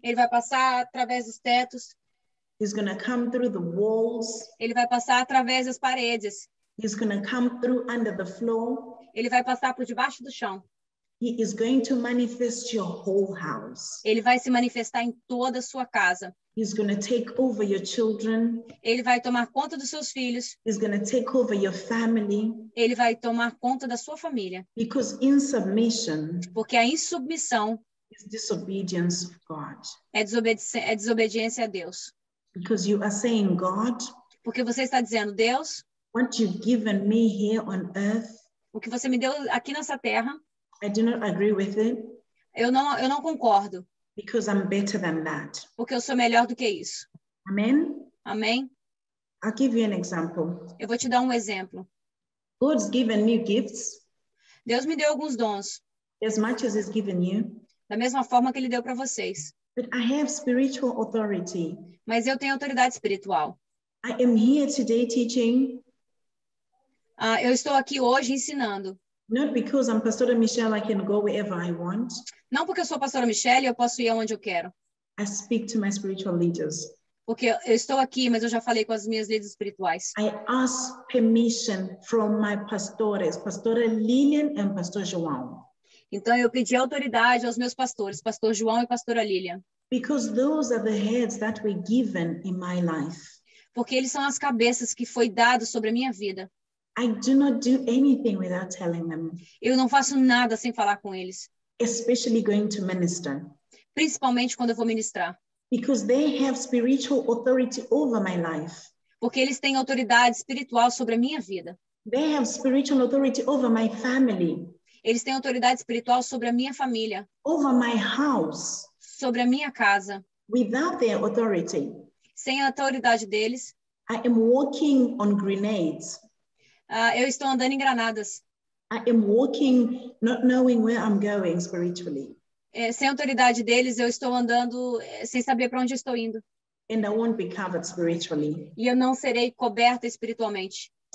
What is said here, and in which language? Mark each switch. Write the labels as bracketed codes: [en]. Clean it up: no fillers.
[pt] Ele vai passar através dos tetos. [en] He's going to come through the walls. [pt] Ele vai passar através das paredes. [en] He's going to come through under the floor. [pt] Ele vai passar por debaixo do chão. [en] He is going to manifest your whole house. [pt] Ele vai se manifestar em toda a sua casa. [en] He's going to take over your children. [pt] Ele vai tomar conta dos seus filhos. [en] He's going to take over your family. [pt] Ele vai tomar conta da sua família. [en] Because insubmission [pt] Porque a insubmissão [en] is disobedience of God. [pt] é desobediência a Deus. [en] Because you are saying, God, [pt] Porque você está dizendo, Deus, [en] what you've given me here on earth, [pt] o que você me deu aqui nessa terra, [en] I do not agree with it. [pt] eu não concordo. [en] Because I'm better than that. [pt] Porque eu sou melhor do que isso. [en] Amen? [pt] Amém? [en] I'll give you an example. [pt] Eu vou te dar um exemplo. [en] God's given me gifts [pt] Deus me deu alguns dons, [en] as much as He's given you, [pt] da mesma forma que Ele deu para vocês. [en] but I have spiritual authority. [pt] Mas eu tenho autoridade espiritual. [en] I am here today teaching, [pt] Eu estou aqui hoje ensinando. [en] not because I'm Pastora Michelle, I can go wherever I want. [pt] Não porque eu sou a pastora Michelle e eu posso ir aonde eu quero. [en] I speak to my spiritual leaders. [pt] Porque eu estou aqui, mas eu já falei com as minhas líderes espirituais. [en] I ask permission from my pastores, Pastora Lilian and Pastor João. [pt] Então eu pedi autoridade aos meus pastores, pastor João e pastora Lilian. [en] Because those are the heads that were given in my life. [pt] Porque eles são as cabeças que foi dado sobre a minha vida. [en] I do not do anything without telling them, [pt] Eu não faço nada sem falar com eles. [en] especially going to minister. [pt] Principalmente quando eu vou ministrar. [en] Because they have spiritual authority over my life. [pt] Porque eles têm autoridade espiritual sobre a minha vida. [en] They have spiritual authority over my family, [pt] Eles têm autoridade espiritual sobre a minha família, [en] over my house. [pt] sobre a minha casa. [en] Without their authority, [pt] Sem a autoridade deles, [en] I am walking on grenades. [pt] eu estou andando em granadas. [en] I am walking not knowing where I'm going spiritually. [pt] Sem a autoridade deles, eu estou andando sem saber para onde eu estou indo. [en] And I won't be covered spiritually. [pt] E eu não serei coberta espiritualmente.